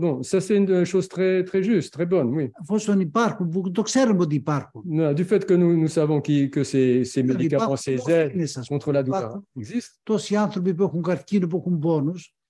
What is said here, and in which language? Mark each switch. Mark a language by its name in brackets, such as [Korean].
[French] Bon, ça c'est une chose très, très juste, très bonne, oui. [Greek] Εφόσον υπάρχουν, που το ξέρουμε ότι υπάρχουν. [French] Du fait que nous savons que ces médicaments, ces aides contre la douleur existent. [Greek] Τόσοι άνθρωποι που έχουν καρκίνο, που έχουν πόνους,